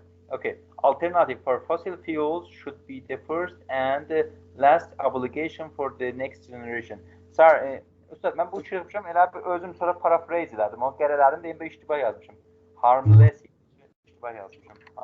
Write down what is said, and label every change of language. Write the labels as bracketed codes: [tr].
[en] Alternative for fossil fuels should be the first and last obligation for the next generation. [az] Üstad, mən bu çıxmışam, elə özüm sonra paraphrase elədim. O qərələrim deyim, iştibah yazmışam. Harmless iştibah yazmışam.